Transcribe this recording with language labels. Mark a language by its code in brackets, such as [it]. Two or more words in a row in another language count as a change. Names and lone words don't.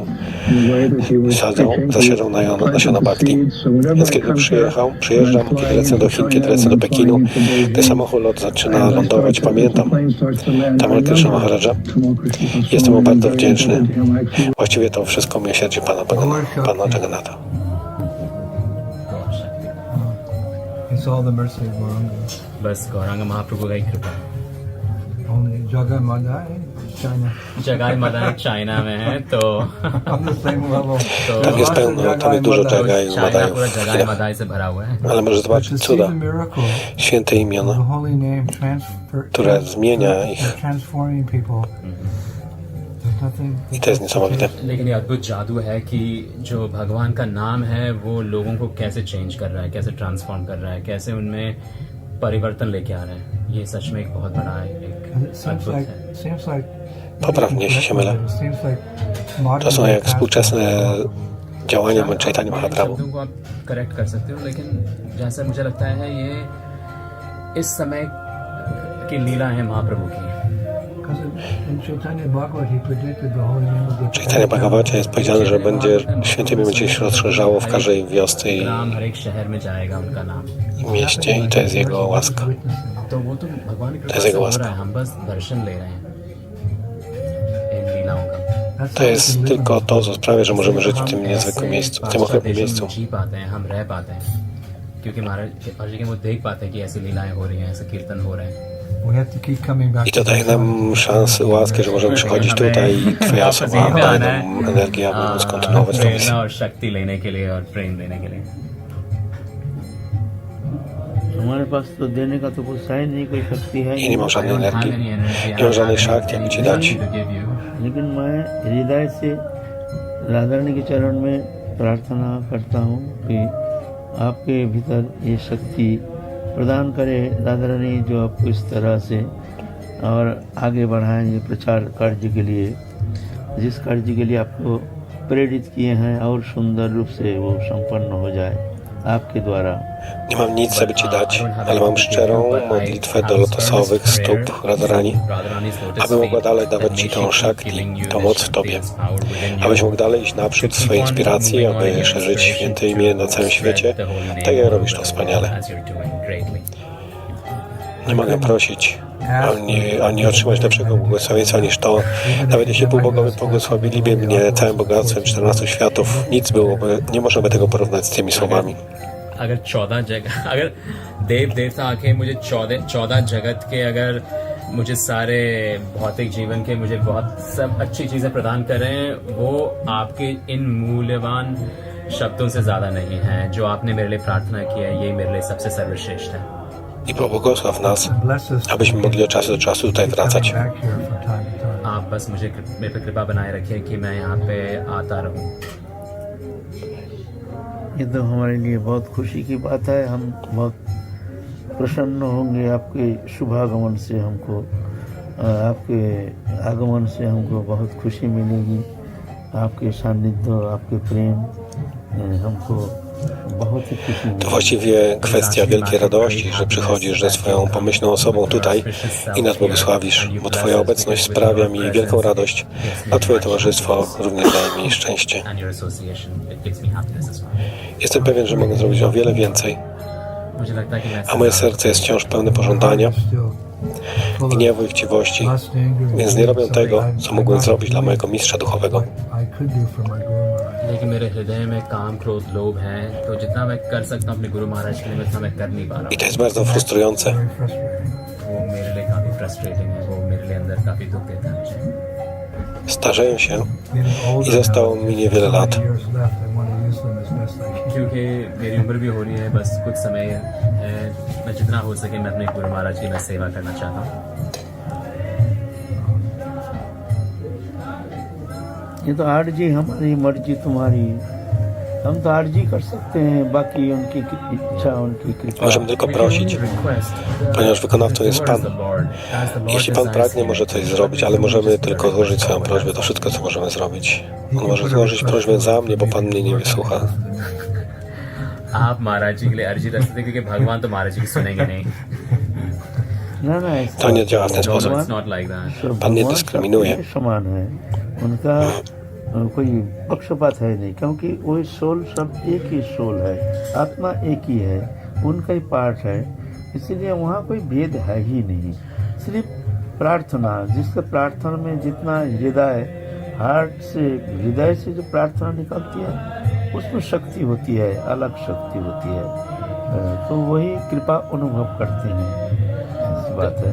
[pl] Zasiadał na nasiona Bhakti. Więc kiedy przyjeżdżam, kiedy lecę do Chin, kiedy lecę do Pekinu, ten samolot zaczyna lądować. Pamiętam Tamal Krishna Maharaja. Jestem mu bardzo wdzięczny. Właściwie to wszystko miłosierdzie Pana Jagannatha. [en] It's all the mercy of Gauranga. [hi] बस गौरांग महाप्रभु का ही कृपा है। [en] Only Jagai Madai, China. [hi] जगाई मदाई चाइना में है तो [en] On the same level. [pl] Tam jest pełno, tam jest dużo Jagaju, [hi] चाइना [pl] Madajów [hi] पूरा [pl] w [hi] जगाई [pl] Chinach. [hi] मदाई से भरा हुआ है। [pl] Ale może To zobaczyć [en] see [pl] cuda, [en] the miracle [pl] święte [en] of the [pl] imiona, [en] holy name [pl] które zmienia ich. [en] transforming people. There's nothing. [pl] I to jest niesamowite. [hi] लेकिन ये अद्भुत जादू है कि जो भगवान का नाम है वो लोगों को कैसे चेंज कर रहा है, कैसे ट्रांसफॉर्म कर रहा है, कैसे उनमें परिवर्तन लेके आ रहा है। ये सच में एक बहुत बड़ा [en] It [hi] एक अद्भुत है। [en] seems like. [pl] Poprawnie, jeśli się mylę. [en] It seems like modern [pl] To są jak [en] pastors [pl] współczesne działania Chaitanya Mahaprabhu. [hi] शब्दों को आप करेक्ट कर सकते हो, लेकिन जैसा मुझे लगता है ये इस समय की लीला है महाप्रभु की। [en] Because in Chaitanya Bhagavad he predicted the holy name of the [pl] W Chaitanya Bhagavacie jest powiedziane, że będzie święte imię będzie się rozszerzało w każdej wiosce i [hi] राम हर एक शहर में जाएगा उनका नाम। [pl] mieście i to jest Jego łaska. [hi] तो वो तो भगवान की [pl] To [hi] कृपा [pl] jest [hi] से [pl] Jego [hi] हो [pl] łaska. [hi] रहा है, हम बस दर्शन ले रहे हैं इन लीलाओं का। [pl] To jest tylko to, co sprawia, że możemy żyć w tym niezwykłym miejscu, w tym okropnym miejscu. [hi] जी पाते हैं, हम रह पाते हैं, क्योंकि महाराज जी के वो देख पाते हैं कि ऐसी लीलाएं हो रही हैं, ऐसे कीर्तन हो रहे हैं। [en] We have to keep coming back. [pl] I to daje nam szansę, łaskę, że możemy przychodzić tutaj i Twoja osoba daje nam energię, aby móc kontynuować tę misję. [hi] प्रेरणा और शक्ति लेने के लिए और प्रेम देने के लिए। हमारे पास तो देने का तो कुछ है नहीं, कोई शक्ति है [pl] I [hi] ही [pl] nie [hi] नहीं। [pl] mam żadnej energii, nie mam żadnej szakti, aby Ci dać. [hi] लेकिन मैं हृदय से राधा रानी के चरण में प्रार्थना करता हूँ कि आपके भीतर ये शक्ति प्रदान करे राधा रानी, जो आपको इस तरह से और आगे बढ़ाएं ये प्रचार कार्य के लिए, जिस कार्य के लिए आपको प्रेरित किए हैं और सुंदर रूप से वो संपन्न हो जाए आपके द्वारा। [pl] Nie mam nic, aby Ci dać, ale mam szczerą modlitwę do lotosowych stóp Radharani, aby mogła dalej dawać Ci tą szakti, tą moc w Tobie, abyś mógł dalej iść naprzód w swojej inspiracji, aby szerzyć święte imię na całym świecie, tak jak robisz to wspaniale. Nie mogę prosić, ani otrzymać lepszego błogosławieństwa niż to. Nawet jeśli półbogowie błogosławiliby mnie całym bogactwem 14 światów, nic byłoby, nie możemy tego porównać z tymi słowami. [hi] अगर 14 जगह, अगर देव देवता आके मुझे 14 जगत के, अगर मुझे सारे भौतिक जीवन के मुझे बहुत सब अच्छी चीज़ें प्रदान कर रहे हैं, वो आपके इन मूल्यवान शब्दों से ज़्यादा नहीं है। जो आपने मेरे लिए प्रार्थना की है, ये मेरे लिए सबसे सर्वश्रेष्ठ है। [pl] I pobłogosław nas, [en] Bless us. [pl] abyśmy mogli od czasu do czasu tutaj wracać. [en] Back here from time to time. [hi] आप बस मुझे मेरे पे कृपा बनाए रखिए कि मैं यहाँ पे आता रहूँ। ये तो हमारे लिए बहुत खुशी की बात है। हम बहुत प्रसन्न होंगे आपके शुभागमन से, हमको आपके आगमन से हमको बहुत खुशी मिलेगी। आपके सानिध्य, आपके प्रेम हमको बहुत ही खुशी [pl] To [hi] मिलेगी। [pl] właściwie kwestia wielkiej radości, że przychodzisz ze swoją pomyślną osobą tutaj i nas błogosławisz, bo Twoja obecność sprawia mi wielką radość, a Twoje towarzystwo również daje mi szczęście. [en] And your association, it gives me happiness as well। [pl] Jestem pewien, że mogę zrobić o wiele więcej, [hi] मुझे लगता है कि मैं [pl] a moje serce jest wciąż pełne pożądania, [en] Still full of [pl] gniewu i chciwości, [en] lust, anger, [pl] więc nie robię tego, co mogłem zrobić dla mojego mistrza duchowego. [en] I could do for my Guru Maharaj. [hi] लेकिन मेरे हृदय में काम क्रोध लोभ है, तो जितना मैं कर सकता हूँ अपने गुरु महाराज के लिए, उतना मैं कर नहीं पा रहा [pl] I to jest bardzo frustrujące. [en] Very frustrating. [hi] हूँ। वो मेरे लिए काफी फ्रस्ट्रेटिंग है, वो मेरे लिए अंदर काफी दुख देता है मुझे। [pl] Starzeję się [en] Getting older [pl] i zostało [en] now, [pl] mi niewiele lat. [en] years left, I want to use them as best I can. [hi] क्योंकि मेरी उम्र भी हो रही है, बस कुछ समय है, मैं जितना हो सके मैं अपने गुरु महाराज की मैं सेवा करना चाहता हूँ। ये तो आठ जी हमारी मर्जी तुम्हारी, हम तो अर्जी कर सकते हैं, बाकी उनकी इच्छा, उनकी कृपा। [pl] Możemy tylko prosić, ponieważ wykonawcą jest Pan. Jeśli Pan pragnie, może coś zrobić, ale możemy tylko złożyć swoją prośbę. To wszystko, co możemy zrobić. On może złożyć prośbę za mnie, bo Pan mnie nie wysłucha. [hi] आप महाराज जी के लिए अर्जी रख सकते हैं, क्योंकि भगवान तो महाराज जी की सुनेंगे नहीं. ना ना, ऐसा [pl] To nie działa w ten sposób. [en] It's not like that. [pl] Pan nie [hi] भगवान [pl] dyskryminuje. [hi] सबके समान है, उनका कोई पक्षपात है नहीं, क्योंकि वही सोल सब एक ही सोल है, आत्मा एक ही है, उनका ही पार्ट है, इसीलिए वहाँ कोई भेद है ही नहीं। सिर्फ प्रार्थना, जिसके प्रार्थना में जितना हृदय, हार्ट से, हृदय से जो प्रार्थना निकलती है उसमें शक्ति होती है, अलग शक्ति होती है, तो वही कृपा अनुभव करते हैं, ऐसी बात है।